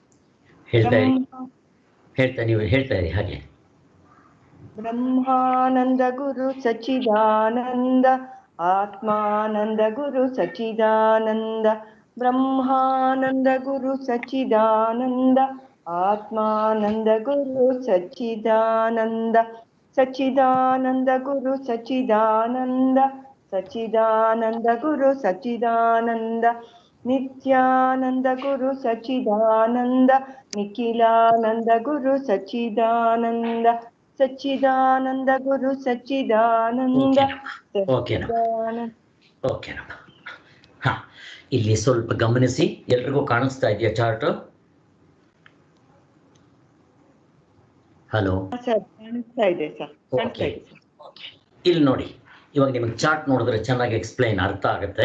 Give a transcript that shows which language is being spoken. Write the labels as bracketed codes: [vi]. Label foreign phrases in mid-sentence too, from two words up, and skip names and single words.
[kn] ನೀವು ಹೇಳ್ತಾ ಇರಿ ಹಾಗೆ. [sa] ब्रह्मानंद गुरु सच्चिदानंद, आत्मानंद गुरु सच्चिदानंद, ब्रह्मानंद गुरु सच्चिदानंद, आत्मानंद गुरु सच्चिदानंद, सच्चिदानंद गुरु सच्चिदानंद, सच्चिदानंद गुरु सच्चिदानंद, नित्यानंद गुरु सच्चिदानंद, निखिलानंद गुरु सच्चिदानंद, सच्चिदानंद गुरु सच्चिदानंद. [kn] ಓಕೆನಮ್ಮ. ಹಾ, ಇಲ್ಲಿ ಸ್ವಲ್ಪ ಗಮನಿಸಿ. ಎಲ್ರಿಗೂ ಕಾಣಿಸ್ತಾ ಇದೆಯಾ ಚಾರ್ಟ್? ಹಲೋ, ಕಾಣಿಸ್ತಾ ಇದೆ ಸರ್. ಇಲ್ಲಿ ನೋಡಿ, ಇವಾಗ ನಿಮಗೆ ಚಾರ್ಟ್ ನೋಡಿದ್ರೆ ಚೆನ್ನಾಗಿ ಅರ್ಥ ಆಗುತ್ತೆ.